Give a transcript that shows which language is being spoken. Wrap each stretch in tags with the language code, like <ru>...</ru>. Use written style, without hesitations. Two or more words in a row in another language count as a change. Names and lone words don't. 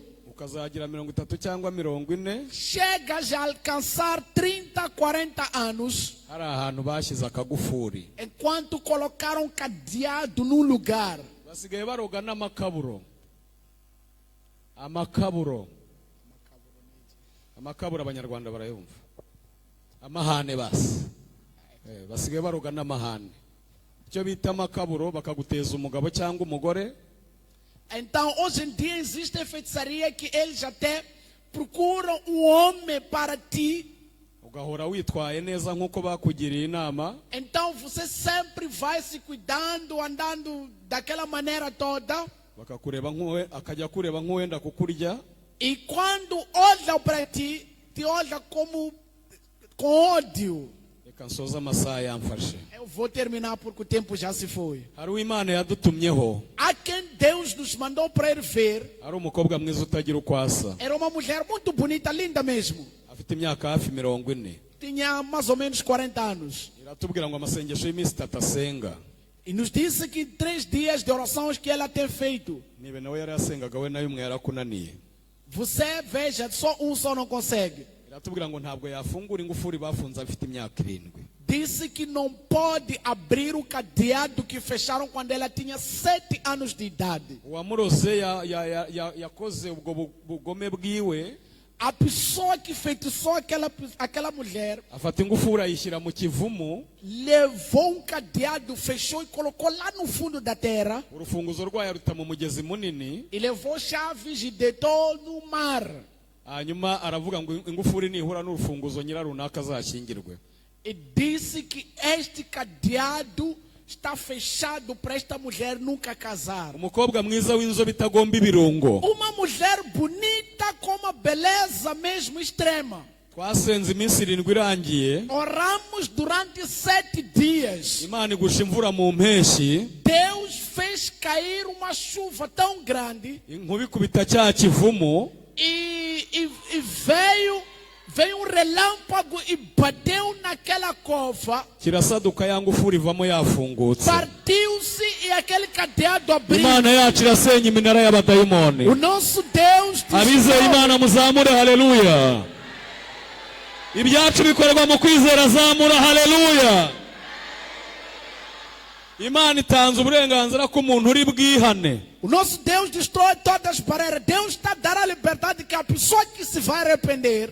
<rw>Ukazagira 30 cyangwa 40.</rw> <pt>Chegas a alcançar 30, 40 anos.</pt> <rw>Hari ahantu bashyize akagufuri.</rw> <pt>Enquanto colocaram cadeado num lugar.</pt> <rw>Basigaye baroga n'amakaburo. Amakaburo abanyarwanda barayumva. Amahane basi. Basigaye baroga n'amahane. Icyo bita amakaburo bakaguteza umugabo cyangwa umugore.</rw> <pt>Então, hoje em dia existe feitiçaria que eles até procuram homem para ti.</pt> <rw>Ugahora witwaye neza nkuko bakugiriye inama.</rw> <pt>Então você sempre vai se cuidando, andando daquela maneira toda.</pt> <rw>Bakakureba akajya kureba nk'uwenda kukurya.</rw> <pt>E quando olha para ti, te olha como com ódio.</pt> <rw>Reka nsoza amasaha yamfashe.</rw> <pt>Eu vou terminar porque o tempo já se foi.</pt> <rw>Hari uw'Imana yadutumyeho.</rw> <pt>Há quem Deus nos mandou para ir ver.</pt> <rw>Hari umukobwa mwiza utagira uko asa.</rw> <pt>Era uma mulher muito bonita, linda mesmo.</pt> <rw>Afite imyaka hafi 40.</rw> <pt>Tinha mais ou menos 40 anos.</pt> <rw>Iratubwira ngo amasengesho y'iminsi 3 asenga.</rw> <pt>E nos disse que 3 dias de orações que ela tem feito.</pt> <rw>Nibe nawe yari yasengaga we nayo umwe yarakunaniye.</rw> <pt>Você veja, só não consegue.</pt> <rw>Iratubwira ngo ntabwo yafungura ingufuri bafunze afite imyaka 7.</rw> <pt>disse que não pode abrir o cadeado que fecharam quando ela tinha 7 anos de idade.</pt> <rw>uwamurose yakoze ubwo bugome bwiwe,</rw> <pt>A pessoa que feitiçou aquela mulher</pt> <rw>afata ingufuri ayishyira mu kivumu,</rw> <pt>levou um cadeado, fechou e colocou lá no fundo da terra.</pt> <rw>urufunguzo rwayo ruta mu mugezi munini,</rw> <pt>E levou chaves e deitou no mar.</pt> <rw>hanyuma aravuga ngo ingufuri nihura n'urufunguzo nyirarunaka azashyingirwe.</rw> <pt>E disse que este cadeado está fechado para esta mulher nunca casar.</pt> <rw>Umukobwa mwiza w'inzobe itagomba ibirungo.</rw> <pt>Uma mulher bonita com uma beleza mesmo extrema.</pt> <rw>Twasenze iminsi 7 irangiye,</rw> <pt>Oramos durante 7 dias.</pt> <rw>Imana igusha imvura mu mpeshyi,</rw> <pt>Deus fez cair uma chuva tão grande</pt> <rw>inkuba ikubita cya kivumu,</rw> <pt>e veio um relâmpago e bateu naquela cova.</pt> <rw>kirasaduka ya ngufuri ivamo yafungutse.</rw> <pt>Partiu-se e aquele cadeado abriu.</pt> <rw>Imana yacu irasenya iminara y'abadayimoni.</rw> <pt>O nosso Deus</pt> <rw>Abizeye Imana muzamure haleluya. Ibyacu bikorwa mu kwizera, zamura haleluya. Imana itanze uburenganzira ko umuntu uri bwihane.</rw> <pt>O nosso Deus destrói todas as barreiras. Deus está a dar a liberdade que a pessoa que se vai arrepender,</pt>